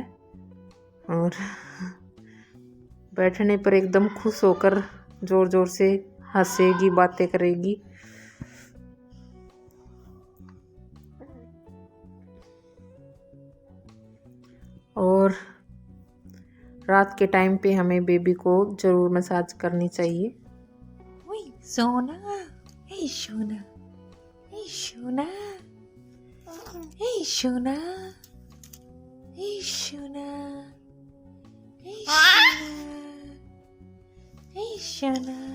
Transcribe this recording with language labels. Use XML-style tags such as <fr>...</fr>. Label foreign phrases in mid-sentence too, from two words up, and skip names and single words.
<hi>और बैठने पर एकदम खुश होकर ज़ोर ज़ोर से हंसेगी, बातें करेगी। और रात के टाइम पे हमें बेबी को ज़रूर मसाज करनी चाहिए। सोना, हे सोना, हे सोना, हे सोना, हे सोना, हे सोना, हे सोना,</hi>